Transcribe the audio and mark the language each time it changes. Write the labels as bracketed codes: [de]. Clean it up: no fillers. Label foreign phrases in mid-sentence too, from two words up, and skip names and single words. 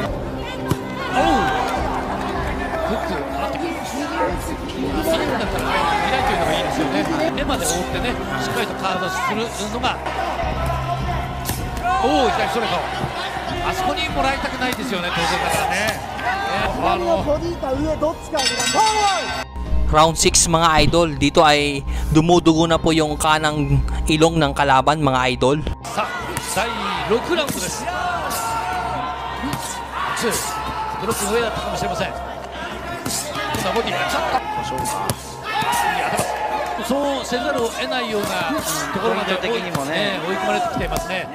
[ja] フック払ってくる。そうだったら開いてるのがいいですよね。目まで覆ってね、しっかりとカードするのが、左ストレート。あそこにもらいたくないですよね、当然だからね。 [tl] Round 6 mga idol, dito ay dumudugo na po yung kanang ilong ng kalaban mga idol. [ja] さあ、第6ラウンドです。ブロックの上だったかもしれません。今ボディがちょっとそうせざるを得ないようなところまで追い込まれてきていますね。